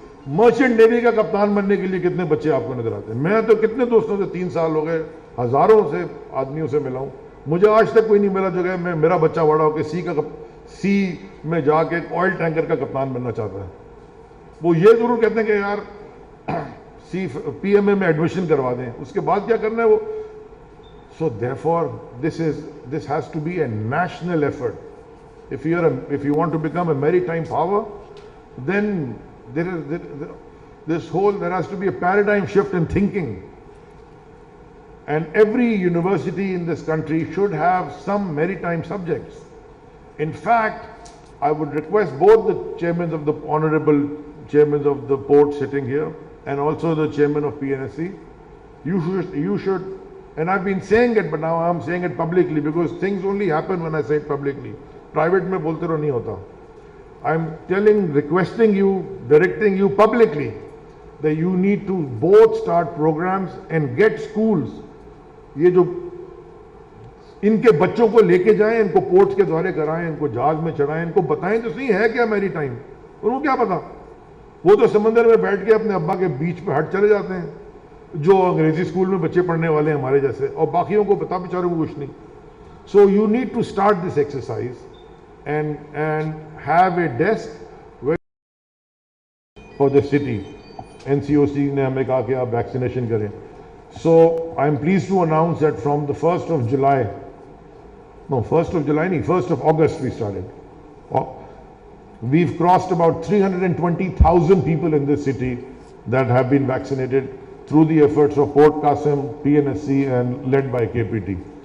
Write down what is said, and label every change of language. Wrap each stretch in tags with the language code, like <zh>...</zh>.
<ur>Merchant navy کا کپتان بننے کے لیے کتنے بچے آپ کو نظر آتے ہیں؟ میں تو کتنے دوستوں سے 3 سال ہو گئے, ہزاروں سے آدمیوں سے ملا ہوں, مجھے آج تک کوئی نہیں ملا جو کہ میرا بچہ بڑا ہو کے سی میں جا کے ایک آئل ٹینکر کا کپتان بننا چاہتا ہے. وہ یہ ضرور کہتے ہیں کہ یار پی ایم اے میں ایڈمیشن کروا دیں, اس کے بعد کیا کرنا ہے وہ.</ur> <en>So therefore this has to be a national effort. If you want to become a maritime power, then there has to be a paradigm shift in thinking. And every university in this country should have some maritime subjects. In fact, I would request both the chairmen of the honorable chairmen of the port sitting here and also the chairman of PNSC, you should, and I've been saying it, but now I'm saying it publicly because things only happen when I say it publicly.</en> <ur>Private mein bolte raho nahi hota.</ur> <en>I'm requesting you, directing you publicly that you need to both start programs and get schools.</en> <ur>یہ جو ان کے بچوں کو لے کے جائیں, ان کو ports کے دورے کرائیں, ان کو جہاز میں چڑھائیں, ان کو بتائیں تو صحیح ہے کیا میری ٹائم. ان کو کیا پتا, وہ تو سمندر میں بیٹھ کے اپنے ابا کے بیچ پہ ہٹ چلے جاتے ہیں, جو انگریزی اسکول میں بچے پڑھنے والے ہیں ہمارے جیسے, اور باقیوں کو پتا بیچاروں کو کچھ نہیں.</ur> <en>So you need to start this exercise and have a desk for the city.</en> <ur>NCOC نے ہمیں کہا کہ آپ ویکسینیشن کریں.</ur> <en>So I'm pleased to announce that from the 1st of July, no 1st of July nahi, 1st of August we started. We've crossed about 320,000 people in this city that have been vaccinated through the efforts of Port Qasim, PNSC and led by KPT.</en>